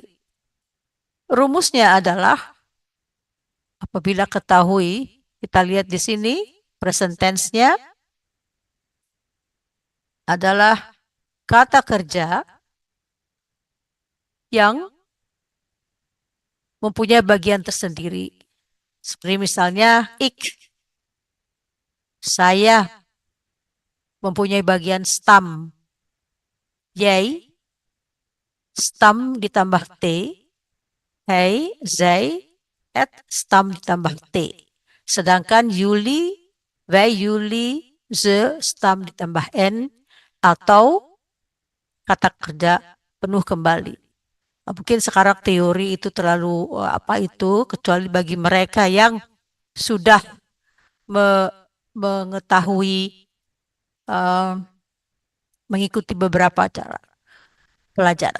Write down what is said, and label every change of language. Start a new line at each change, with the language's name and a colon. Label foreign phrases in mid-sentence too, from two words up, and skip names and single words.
Indonesian: Rumusnya adalah apabila ketahui, kita lihat di sini
English: present tense-
Indonesian: nya adalah kata kerja yang mempunyai bagian tersendiri. Seperti misalnya ik, saya, mempunyai bagian stam. Jij, stam ditambah T.
Dutch: Hij, zij, et
Indonesian: stam ditambah T. Sedangkan Yuli,
Dutch: wij, Yuli, ze,
Indonesian: stam ditambah N. Atau kata kerja penuh kembali. Mungkin sekarang teori itu terlalu apa itu, kecuali bagi mereka yang sudah mengetahui mengikuti beberapa cara pelajaran.